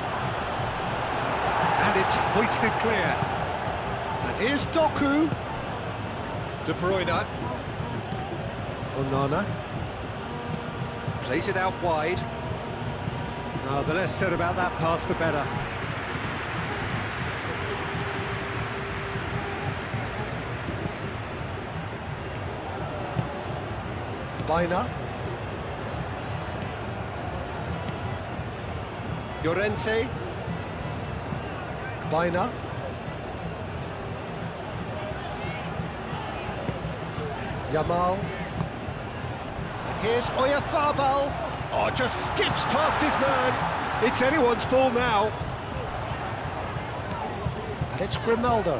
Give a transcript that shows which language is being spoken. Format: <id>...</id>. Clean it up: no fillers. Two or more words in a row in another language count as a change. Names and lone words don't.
<en>And it's hoisted clear. And here's Doku. De Bruyne. Onana. Plays it out wide. Oh, the less said about that pass, the better. Baina. Llorente. Baina. Yamal. And here's Oyarzabal. Oh, just skips past his man. It's anyone's ball now. And it's Grimaldo.</en>